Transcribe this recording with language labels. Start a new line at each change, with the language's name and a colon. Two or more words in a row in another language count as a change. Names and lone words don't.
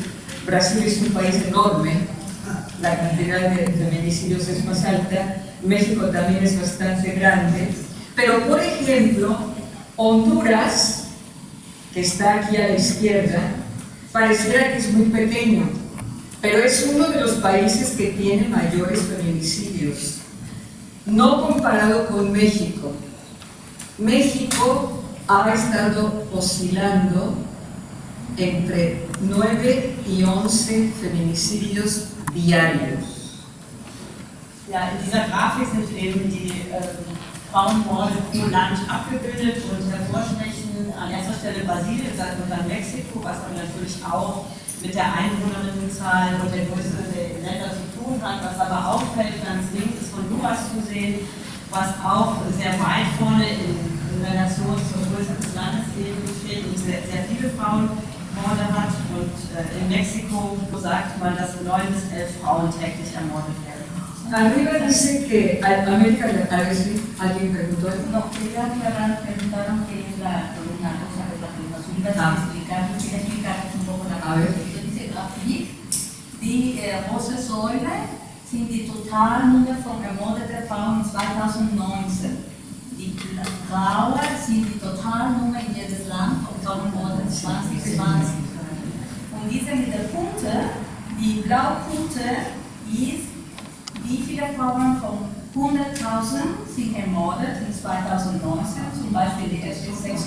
Spanish: Brasil es un país enorme, la cantidad de feminicidios es más alta, México también es bastante grande, pero por ejemplo, Honduras, que está aquí a la izquierda, pareciera que es muy pequeño, pero es uno de los países que tiene mayores feminicidios, no comparado con México. México ha estado oscilando entre 9 y 11 feminicidios diarios.
German: Ja, in dieser Grafik sind eben die Frauenmorde pro Land abgebildet und hervorstechen an erster Stelle Brasilien, dann Mexiko, was aber natürlich auch mit der Einwohnerinnenzahl und der Größe der Länder zu tun hat. Was aber auffällt, ganz links ist Honduras zu sehen, was auch sehr weit vorne in Relation zur Größe des Landes eben steht und sehr viele Frauenmorde hat. Und in Mexiko sagt man, dass 9 bis 11 Frauen täglich ermordet werden.
Spanish: Arriba dice que América Latina, alguien preguntó algo. No, quería aclarar, preguntaron qué es una cosa relativa. Su iba a explicar, quería explicar un poco la Konstitution.
German: Diese Grafik, die rote Säule sind die Totalnummer von ermordeten Frauen 2019. Die graue sind die Totalnummer in jedes Land von Frauenmorden 2020. Und diese mit der Punkte, die Blaupunkte ist, wie viele Frauen von 100.000 sind ermordet in 2019, zum Beispiel die erste 6,1.